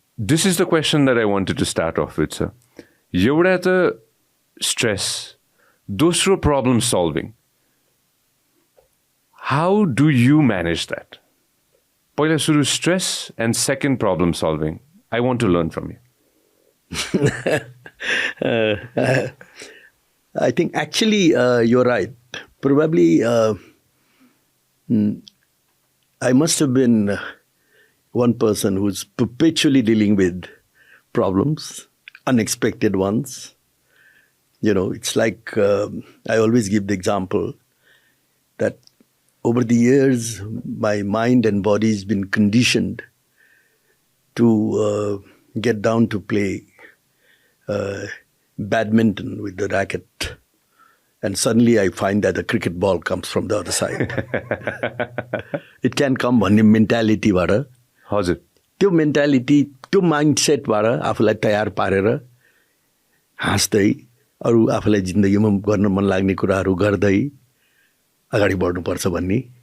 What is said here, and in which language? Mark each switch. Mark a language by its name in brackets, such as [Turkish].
[English] this is the question that I wanted to start off with sir [Nepali] एउटा त [English] stress [Nepali] दोस्रो [English] problem solving how do you manage that [Nepali] पहिला सुरु [English] stress and second problem solving I want to learn from you I think actually you're right. Probably I must have been one person who's perpetually dealing with problems, unexpected ones. You know, it's like I always give the example that over the years my mind and body has been conditioned to get down to play badminton with the racket and suddenly I find that the cricket ball comes from the other side. It can come [Nepali] भन्ने mentality बाट हजुर त्यो mentality त्यो mindset बाट आफूलाई तयार पारेर हाँस्दै अरू आफूलाई जिन्दगीमा गर्न मन लाग्ने कुराहरू गर्दै अगाडि बढ्नुपर्छ भन्ने